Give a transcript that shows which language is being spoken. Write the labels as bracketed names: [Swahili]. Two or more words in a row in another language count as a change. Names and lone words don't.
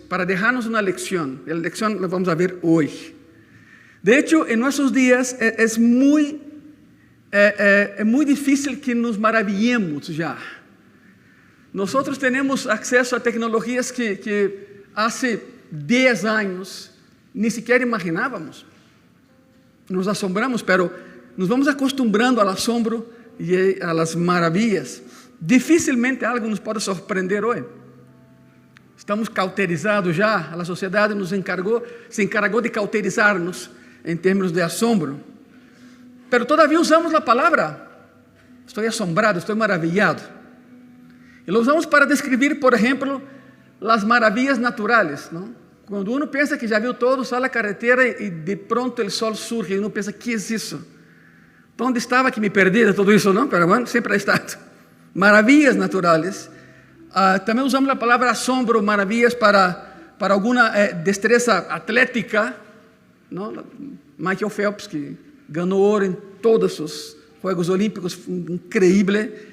[Spanish] Para dejarnos una lección. La lección la vamos a ver hoy. De hecho, en nuestros días es muy difícil que nos maravillemos ya. Nosotros tenemos acceso a tecnologías que hace 10 años ni siquiera imaginábamos. Nos asombramos, pero nos vamos acostumbrando al asombro y a las maravillas. [Portuguese] Dificilmente algo nos pode sorprender hoy. Estamos cauterizados já, a sociedade se encargou de cauterizar-nos em termos de asombro. [Spanish] Pero todavía [Portuguese] usamos a palavra. Estou assombrado, estou maravilhado. E lo usamos para descrever, por exemplo, as maravilhas naturais, não? Quando uno pensa que já viu todo, sai a carretera e [Spanish] de pronto [Portuguese] o sol surge e uno pensa, que é isso? Onde estava que me perdi de tudo isso, não? [Spanish] Pero bueno, [Portuguese] sempre ha estado. Maravilhas naturais. Também usamos a palavra asombro, maravilhas para alguma destreza atlética, não? Michael Phelps, que ganhou ouro em todos os Juegos Olímpicos, incrível.